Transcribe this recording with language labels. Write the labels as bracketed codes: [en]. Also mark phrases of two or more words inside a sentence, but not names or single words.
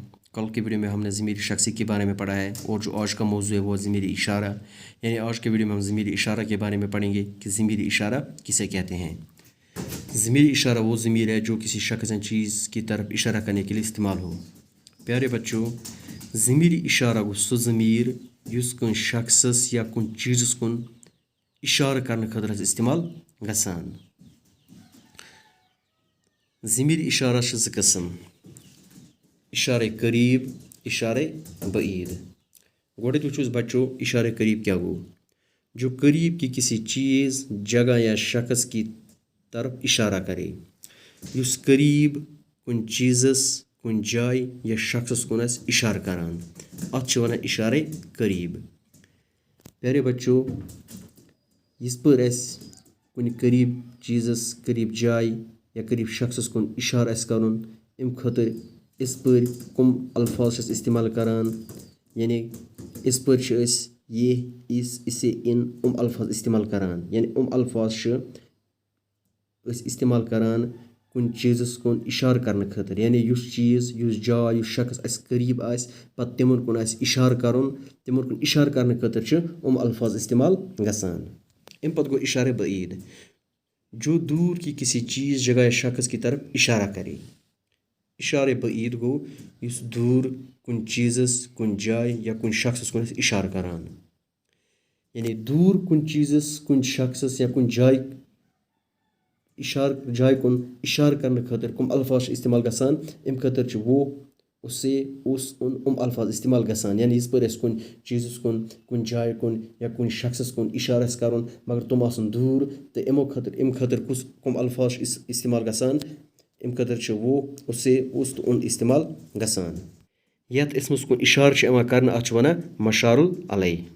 [hi] कल की वीडियो में हमने ज़मीर शख्सी के बारे में पढ़ा है और जो आज का मौजू है वो ज़मीर इशारा, यानी आज के वीडियो में हम ज़मीर इशारा के बारे में पढ़ेंगे कि ज़मीर इशारा किसे कहते हैं। ज़मीर इशारा वो ज़मीर है जो किसी शख्स या चीज़ की तरफ इशारा करने के लिए इस्तेमाल हो। [ks] प्यारे बच्चों, ज़मीर इशारा गो सो ज़मीर युस कुन शख्सस या कुन चीज़स कुन [hi] इशारा करने [ks] खतर इस्तेमाल गसान। ज़मीर इशारा ज़ किस्म: इशारे करीब, इशारे बईद। गोडे वुचो बच्चों इशारे करीब क्या गो? [hi] जो करीब की किसी चीज़, जगह या शख्स की तरफ इशारा करे। [ks] युस करीब कुन चीज़स, कुन जाय या शख्सस कुन इशारा करान, अत वनान इशारे करीब। प्यारे बच्चों, इस पर कुन करीब चीज़स, करीब जाय या करीब शख्सस कुन इशारा करुन, अम खतर इस पर कम अल्फाज इस्तेमाल करान, यानी इस पर ये, इस, इसे, इन अल्फाज इस्तेमाल करान, यानी अल्फाज इस्तेमाल करान कुन चीज़स कुन [hi] इशारा करने [ks] खतर, यानी युस चीज़, युस जाय, युस शख्स करीब पत तिमन कुन इशारा करुन, तिमन कुन [hi] इशारा करने [ks] खतर अल्फाज इस्तेमाल गसान। अम पत गो [hi] इशारे बईद, जो दूर की किसी चीज़, जगह या शख्स की तरफ इशारा करे। [ks] इशारे बईद गो युस दूर कुन चीज़स, कुन जाय या कुन शख्सस कुन इशारा करान, यानी दूर कुन चीज़स, कुन शख्सस या कुन जाय कुन [hi] इशारा करने [ks] खतर कम अल्फाज इस्तेमाल गसान, अम खतर [hi] वो, उसे, उस, उन [ks] अल्फाज इस्तेमाल गसान, यानी इस पर कुन चीज़स कुन, कुन जाय कुन या कुन शख्सस कुन इशारा करुन मगर तुम आसन दूर, तो अम खतर कुस कम अल्फाज इस्तेमाल गसान, अम खतर वो, उसे, उस तो उन इस्तेमाल गसान। यत इसमस कुन इशारा करना अत वनान मशारुल अलैह।